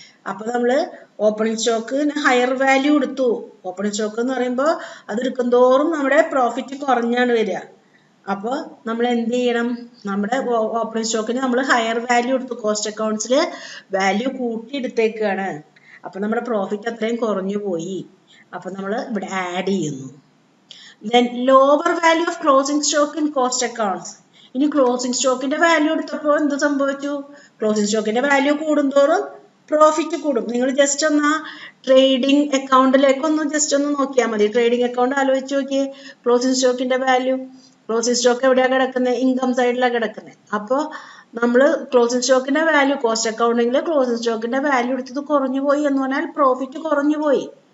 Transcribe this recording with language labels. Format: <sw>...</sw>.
<ml>അപ്പൊ നമ്മള് opening സ്റ്റോക്കിന് higher value എടുത്തു. ഓപ്പണിംഗ് സ്റ്റോക്ക് എന്ന് പറയുമ്പോൾ അത് എടുക്കുന്തോറും നമ്മുടെ പ്രോഫിറ്റ് കുറഞ്ഞാണ് വരിക. അപ്പൊ നമ്മൾ എന്ത് ചെയ്യണം? നമ്മുടെ ഓപ്പണിംഗ് സ്റ്റോക്കിന് നമ്മൾ ഹയർ വാല്യൂ എടുത്തു. കോസ്റ്റ് അക്കൗണ്ട്സിൽ വാല്യൂ കൂട്ടി എടുത്തേക്കാണ്. അപ്പൊ നമ്മുടെ പ്രോഫിറ്റ് അത്രയും കുറഞ്ഞു പോയി. അപ്പൊ നമ്മൾ ഇവിടെ ആഡ് ചെയ്യുന്നു.</ml> <en>Then lower value of closing stock in cost accounts.</en> <ml>ഇനി ക്ലോസിംഗ് സ്റ്റോക്കിന്റെ വാല്യൂ എടുത്തപ്പോൾ എന്ത് സംഭവിച്ചു? ക്ലോസിംഗ് സ്റ്റോക്കിന്റെ വാല്യൂ കൂടുന്തോറും പ്രോഫിറ്റ് കൂടും. നിങ്ങൾ ജസ്റ്റ് ഒന്ന് ട്രേഡിംഗ് അക്കൗണ്ടിലേക്ക് ഒന്ന് ജസ്റ്റ് ഒന്ന് നോക്കിയാൽ മതി. ട്രേഡിംഗ് അക്കൗണ്ട് ആലോചിച്ച് നോക്കിയേ. ക്ലോസിംഗ് സ്റ്റോക്കിന്റെ വാല്യൂ, ക്ലോസിംഗ് സ്റ്റോക്ക് എവിടെയാണ് കിടക്കുന്നത്? ഇൻകം സൈഡിലാണ് കിടക്കുന്നത്. അപ്പോൾ നമ്മൾ closing സ്റ്റോക്കിന്റെ value cost അക്കൗണ്ടിങ്ങിൽ closing സ്റ്റോക്കിന്റെ value എടുത്തത് കുറഞ്ഞു പോയി എന്ന് പറഞ്ഞാൽ പ്രോഫിറ്റ് കുറഞ്ഞു പോയി.</ml>